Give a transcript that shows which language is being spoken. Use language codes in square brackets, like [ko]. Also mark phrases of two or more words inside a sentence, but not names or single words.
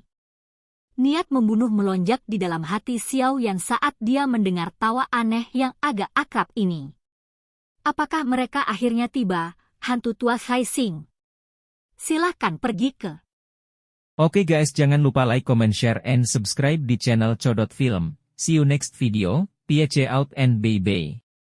[id] Niat membunuh melonjak di dalam hati Xiao Yan saat dia mendengar tawa aneh yang agak akrab ini. Apakah mereka akhirnya tiba, hantu tua Haixing? Silahkan pergi ke. Oke guys, jangan lupa [en] like, comment, share, and subscribe [id] di channel Codot Film. [en] See you next video, peace out and bye-bye.